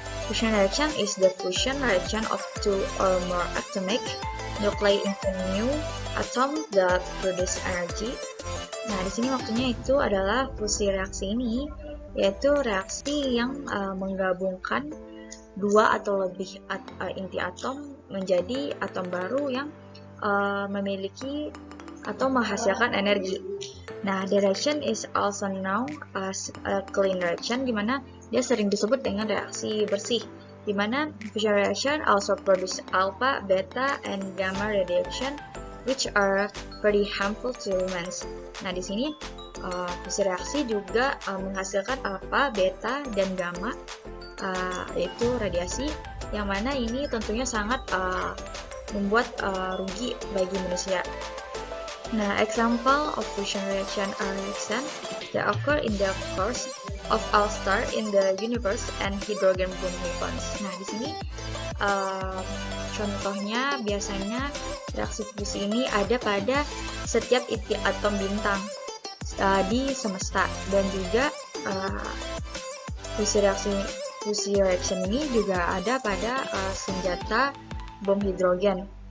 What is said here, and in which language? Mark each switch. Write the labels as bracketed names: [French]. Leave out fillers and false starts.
[English] Fusion reaction is the fusion reaction of two or more atomic nuclei into new atom that produce energy. [Indonesian] Nah, di sini waktunya itu adalah fusi reaksi ini, yaitu reaksi yang menggabungkan dua atau lebih inti atom menjadi atom baru yang memiliki atau menghasilkan energi. [English] Nah, the reaction is also known as a clean reaction, [Indonesian] di mana dia sering disebut dengan reaksi bersih, di mana [English] fusion reaction also produce alpha, beta, and gamma radiation, which are very harmful to humans. [Indonesian] Nah, di sini fusi reaksi juga menghasilkan alpha, beta, dan gamma, yaitu radiasi, yang mana ini tentunya sangat membuat rugi bagi manusia. [English] Nah, example of fusion reaction are reaction that occur in the course of all star in the universe and hydrogen bomb weapons. [Indonesian] Nah, di sini contohnya biasanya reaksi fusi ini ada pada setiap inti atom bintang di semesta, dan juga fusi reaction ini juga ada pada senjata bom hidrogen.